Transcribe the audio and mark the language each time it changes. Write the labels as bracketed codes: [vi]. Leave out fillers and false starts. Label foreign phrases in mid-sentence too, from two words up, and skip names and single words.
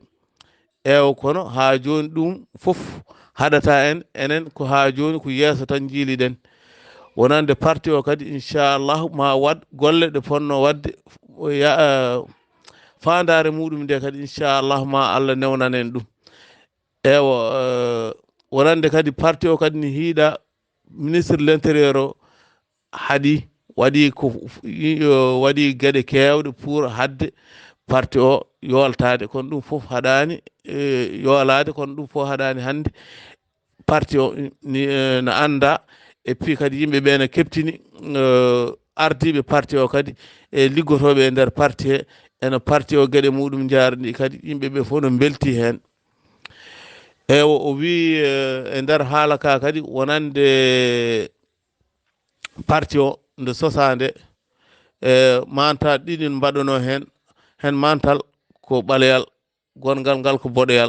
[ff] Ewa kono ha joni ɗum fof haɗata en enen ko ha joni ko yeeso tan jiiliɗen wonande parti o kadi inchallahu ma wad golle ɗe ponno wadde fandare muɗum nde kadi inchallahu ma Allah newnanen ɗum. Ewa wonande kadi parti o kadi ne hiiɗa [fr] ministre de l'intérieur [ff] o haɗi waɗi gueɗe kewɗe pour hadde parti o yoltade kono ɗum fof haɗani yoolade kono ɗum fof haɗani hande parti o no anda [fr] et puis [ff] kadi yimɓeɓe no keptini ardiɓe parti o kadi e liggotoɓe e nder parti he eno parti o gueɗe muɗum jarani kadi yimɓeɓe fof no belti hen. Eyi o wi e nder haala ka kadi wonande parti o nde sosande mantal ɗiɗi mbaɗano hen mantal ko ɓaleyal gongal ngal ko boɗoyal.